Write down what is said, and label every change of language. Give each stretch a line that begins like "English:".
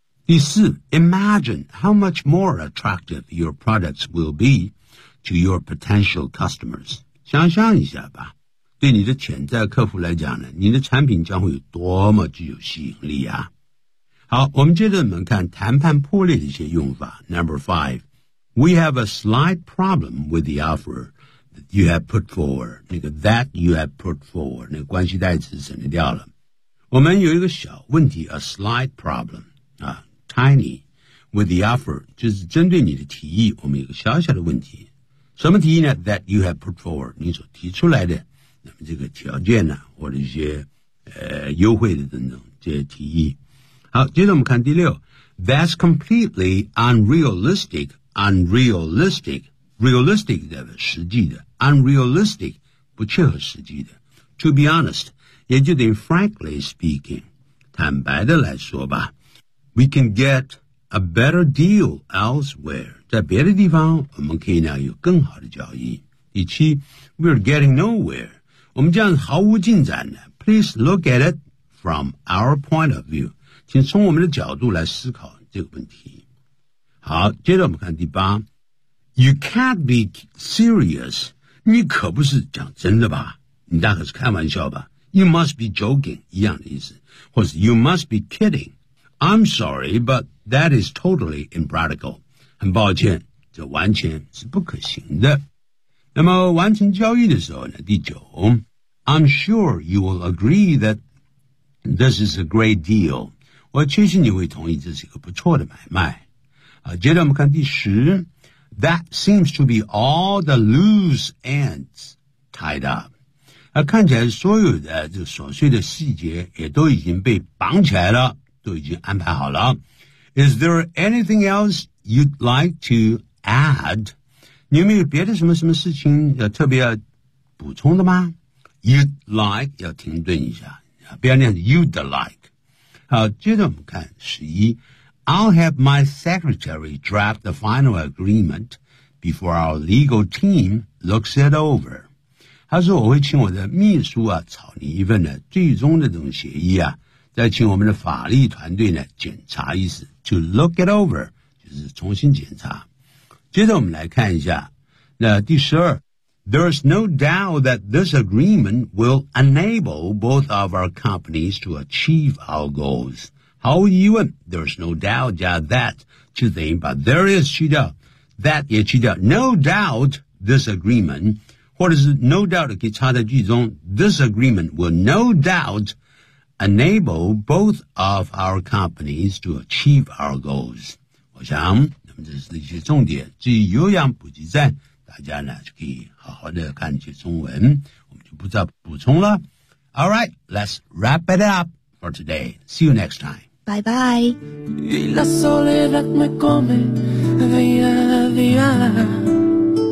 Chinese: 第四
English: ,imagine how much more attractive your products will be to your potential customers.
Chinese: 想象一下吧，对你的潜在客户来讲呢，你的产品将会有多么具有吸引力啊。好，我们接着我们看谈判破裂的一些用法。
English: Number five, we have a slight problem with the offer that you have put forward.
Chinese: 那个
English: that you have put forward,
Chinese: 那个关系代词省略掉了。我们有一个小问题 ,
English: a slight problem,tiny, with the offer,
Chinese: 就是针对你的提议我们有个小小的问题。什么提议呢 ?
English: that you have put forward,
Chinese: 你所提出来的那么这个条件呢、啊、或者一些优惠的等等这些提议。好，接着我们看第六 ,
English: that's completely unrealistic, unrealistic, realistic
Chinese: 的实际的 ,
English: unrealistic,
Chinese: 不切合实际的。
English: To be honest,
Chinese: 也就等于
English: frankly speaking,
Chinese: 坦白的来说吧。
English: We can get a better deal elsewhere.
Chinese: 在别的地方我们可以呢有更好的交易。第七 ,
English: we're getting nowhere.
Chinese: 我们这样毫无进展呢。
English: Please look at it from our point of view.
Chinese: 请从我们的角度来思考这个问题。好，接着我们看第八。
English: You can't be serious.
Chinese: 你可不是讲真的吧。你大概是开玩笑吧。
English: You must be joking,
Chinese: 一样的意思。或是
English: you must be kidding. I'm sorry, but that is totally impractical.
Chinese: 很抱歉，这完全是不可行的。那么完成交易的时候呢，第九
English: ,I'm sure you will agree that this is a great deal.
Chinese: 我确信你会同意这是一个不错的买卖。接着我们看第十
English: ,that seems to be all the loose ends tied up.
Chinese: 看起来所有的这琐碎的细节也都已经被绑起来了。都已经安排好了。
English: Is there anything else you'd like to add?
Chinese: 你有没有别的什么什么事情要特别要补充的吗 ?
English: You'd like,
Chinese: 要停顿一下。不要念
English: you'd like。
Chinese: 好，接着我们看十一。
English: I'll have my secretary draft the final agreement before our legal team looks it over.
Chinese: 他说我会请我的秘书啊草拟一份的最终的这种协议啊。再请我们的法律团队呢检查一次 ,
English: to look it over,
Chinese: 就是重新检查。接着我们来看一下。那第十二
English: ,there's no doubt that this agreement will enable both of our companies to achieve our goals.
Chinese: 毫无疑问
English: ,there's no doubt, 加 that,
Chinese: 就等于把
English: there is 去掉 ,that 也去掉 ,no doubt this agreement,
Chinese: 或者是
English: no doubt
Chinese: 可以插在句中
English: ,this agreement will no doubt,enable both of our companies to achieve our goals.
Chinese: 我想那么这是一些重点，至于有氧补给站，大家呢就可以好好的看一些中文，我们就不再补充了。
English: All right, let's wrap it up for today. See you next time. Bye bye.
Spanish: Y la soledad me come día a día.